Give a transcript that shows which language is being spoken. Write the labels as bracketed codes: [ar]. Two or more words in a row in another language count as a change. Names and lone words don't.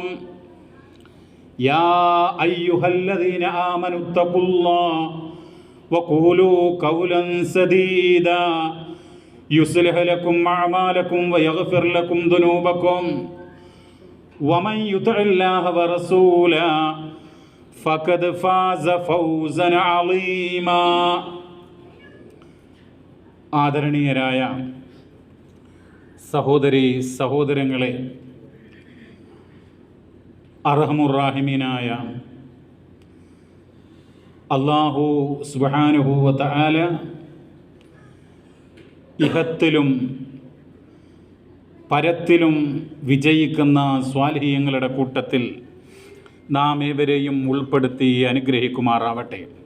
[ar] يا أيها الذين آمنوا اتقوا الله وقولوا قولا سديدا يصلح لكم أعمالكم ويغفر لكم ذنوبكم ومن يطع الله ورسوله فقد فاز فوزا عظيما. [ml] ആദരണീയരായ സഹോദരീ സഹോദരങ്ങളെ, അർഹമുർറാഹിമീനായ [ar] الله سبحانه وتعالى [ml] ഇഹത്തിലും പരത്തിലും വിജയിക്കുന്ന സ്വാലിഹീങ്ങളുടെ കൂട്ടത്തിൽ നാം ഏവരെയും ഉൾപ്പെടുത്തി അനുഗ്രഹിക്കുമാറാവട്ടെ.